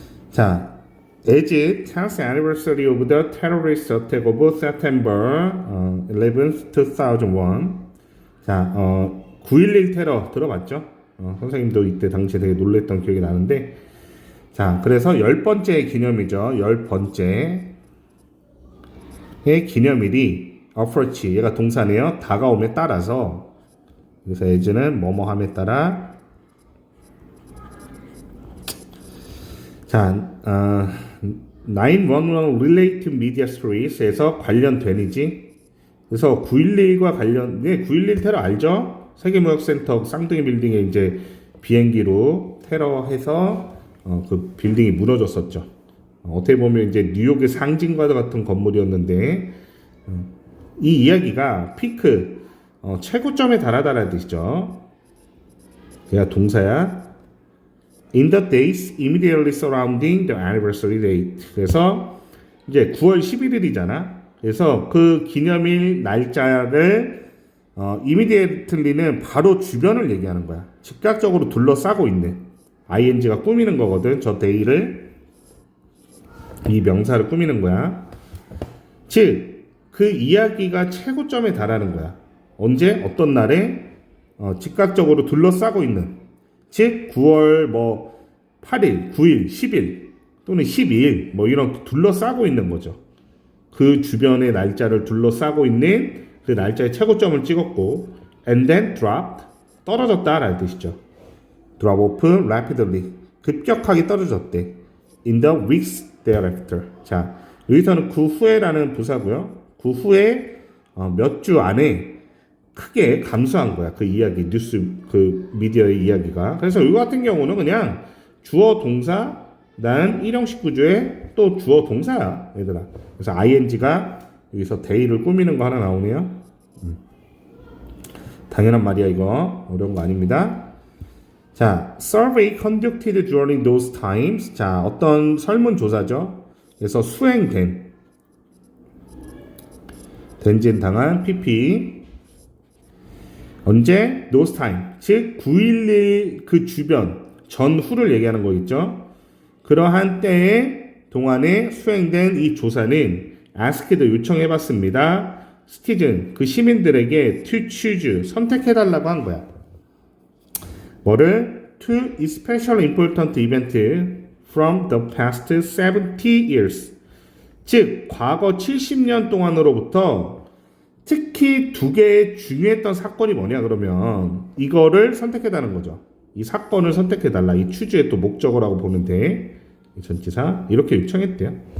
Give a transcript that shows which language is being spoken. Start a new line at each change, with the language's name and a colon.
English: 자, as 10th anniversary of the terrorist attack of September 11th, 2001.
Korean: 자, 9.11 테러 들어봤죠? 선생님도 이때 당시에 되게 놀랬던 기억이 나는데, 자, 그래서 10번째 기념이죠. 10번째. 의 기념일이 approach, 얘가 동사네요. 다가옴에 따라서, 그래서 as는 뭐뭐함에 따라. 자,
English: 911 related media stories
Korean: 에서 관련된이지. 그래서 9.11과 관련, 9.11 테러 알죠? 세계무역센터 쌍둥이 빌딩에 이제 비행기로 테러해서 그 빌딩이 무너졌었죠. 어떻게 보면 이제 뉴욕의 상징과 같은 건물이었는데, 이 이야기가 피크, 최고점에 달하다라는 뜻이죠. 그냥 동사야.
English: In the days immediately surrounding the anniversary date.
Korean: 그래서 이제 9월 11일이잖아. 그래서 그 기념일 날짜를 immediately는 바로 주변을 얘기하는 거야. 즉각적으로 둘러싸고 있는, ing가 꾸미는 거거든. 저 day를. 이 명사를 꾸미는 거야. 즉, 그 이야기가 최고점에 달하는 거야. 언제? 어떤 날에? 즉각적으로 둘러싸고 있는. 즉, 9월 8일, 9일, 10일 또는 12일 이런 둘러싸고 있는 거죠. 그 주변의 날짜를 둘러싸고 있는 그 날짜의 최고점을 찍었고,
English: and then dropped,
Korean: 떨어졌다라는 뜻이죠.
English: drop off rapidly,
Korean: 급격하게 떨어졌대.
English: in the weeks thereafter.
Korean: 자, 여기서는 그 후에라는 부사고요. 그 후에 몇 주 안에 크게 감소한 거야. 그 이야기, 뉴스, 그 미디어의 이야기가. 그래서 이거 같은 경우는 그냥 주어 동사, 난 일형식 구조의 또 주어 동사야, 얘들아. 그래서 ing가 여기서 day를 꾸미는 거 하나 나오네요. 당연한 말이야, 이거. 어려운 거 아닙니다.
English: 자, survey conducted during those times.
Korean: 자, 어떤 설문조사죠. 그래서 수행된, 된진당한 PP.
English: 언제? those time.
Korean: 즉, 9.11 그 주변, 전후를 얘기하는 거 있죠. 그러한 때에 동안에 수행된 이 조사는 asked, 요청해봤습니다. citizen, 그 시민들에게
English: to choose,
Korean: 선택해달라고 한 거야. 뭐를?
English: To especially important event from the past 70 years.
Korean: 즉, 과거 70년 동안으로부터 특히 두 개의 중요했던 사건이 뭐냐 그러면 이거를 선택해달라는 거죠. 이 사건을 선택해달라. 이 추주의 또 목적어라고 보면 돼. 이 전치사 이렇게 요청했대요.